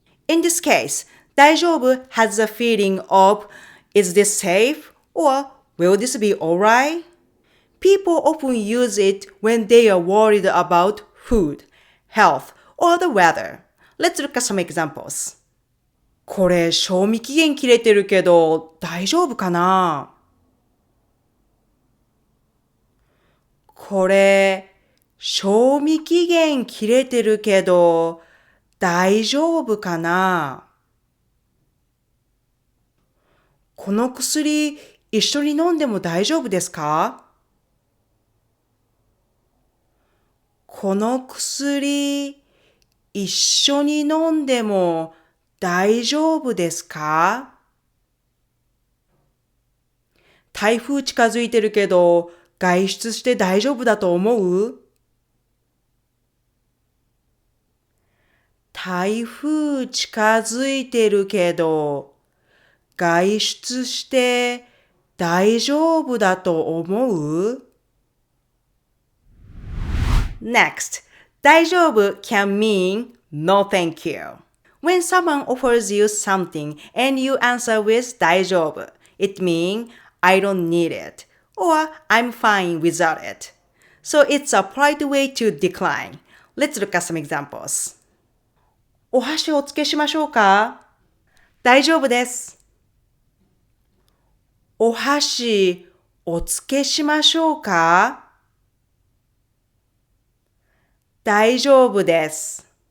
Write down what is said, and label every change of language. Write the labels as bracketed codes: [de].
[en] In this case, 大丈夫 has the feeling of is this safe or will this be alright? People often use it when they are worried about food, health, or the weather. Let's look at some examples. [ja] これ賞味期限切れてるけど大丈夫かな？これ賞味期限切れてるけど大丈夫かな？この薬一緒に飲んでも大丈夫ですか？この薬一緒に飲んでも大丈夫ですか？台風近づいてるけど、外出して大丈夫だと思う？台風近づいてるけど、外出して大丈夫だと思う？ [en] Next, 大丈夫 can mean no thank you. When someone offers you something and you answer with 大丈夫, it means I don't need it or I'm fine without it. So it's a polite way to decline. Let's look at some examples. [ja] お箸お付けしましょうか？大丈夫です。お箸お付けしましょうか？大丈夫です。